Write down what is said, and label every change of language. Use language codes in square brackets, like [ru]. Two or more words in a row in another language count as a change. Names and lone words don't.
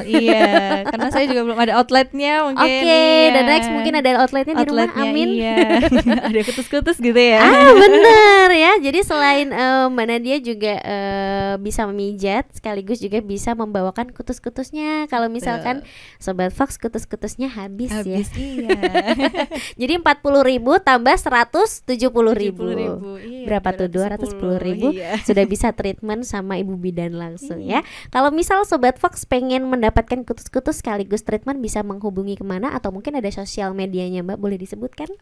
[id] Iya, karena saya juga belum ada outletnya mungkin. Dan next mungkin ada outletnya di rumah. Amin. Ada kutus-kutus gitu ya. Bener ya. Jadi selain Mbak Nadia juga bisa memijat, sekaligus juga bisa membawakan kutus-kutusnya. Kalau misalkan Sobat Fox kutus-kutusnya habis ya. Jadi 40.000 tambah 170.000. Berapa tuh? 210.000. Sudah bisa treatment sama ibu bidan langsung ya. Kalau misal Sobat Fox pengen mendapatkan kutus-kutus sekaligus treatment bisa menghubungi kemana atau mungkin ada sosial medianya Mbak, boleh disebutkan?